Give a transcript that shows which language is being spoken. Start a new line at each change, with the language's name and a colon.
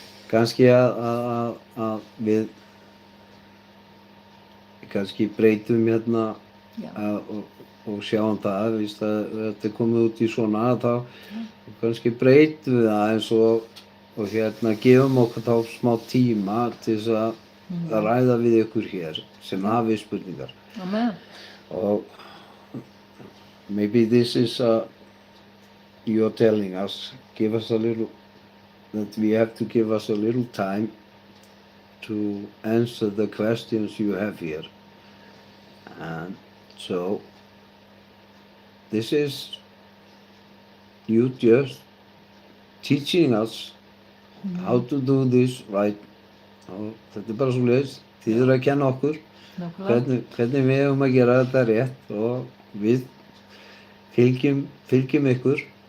Icelandic: kannski að við kannski breytum hérna Já. og sjáum það, víst að þetta er komið út í svona þá kannski breytum við það eins og hérna gefum okkur þá smá tíma til þess að ræða við ykkur hér sem hafi spurningar. Amen.
English: Og maybe this is you're telling us, give us a little, that we have to give us a little time to answer the questions you have here. And so this is you just teaching us how to do this right.
Icelandic: Og þetta bara svoleiðis, þið eru að kenna okkur Nákvæmlega. hvernig við eigum að gera þetta rétt og við fylgjum ykkur.